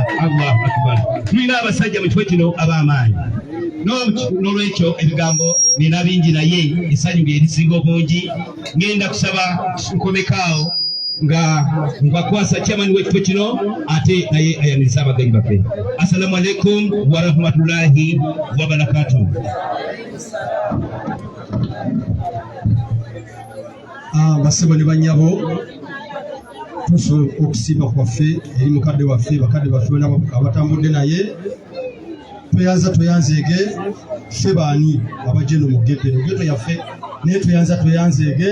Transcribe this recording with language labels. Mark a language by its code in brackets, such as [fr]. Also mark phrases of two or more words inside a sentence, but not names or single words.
[ar] الله أكبر. [lg] Tulina abasajja mu kifo kino ab'amaanyi n'olwekyo ebigambo nina bingi naye essanyu lye lisinga obungi. Ngenda kusaba nkomekaawo nga nkakwasa Chairman w'ekifo kino ate naye ayaniriza abagenyi baffe. [ar] السلام عليكم ورحمة الله وبركاته. [lg] Bassebo ne bannyabo tuso okusiima kwaffe eri mukadde waffe bakadde baffe abatambudde naye tweyanzeege ffe baani abajja eno mu geto yaffe naye tweyanzeege.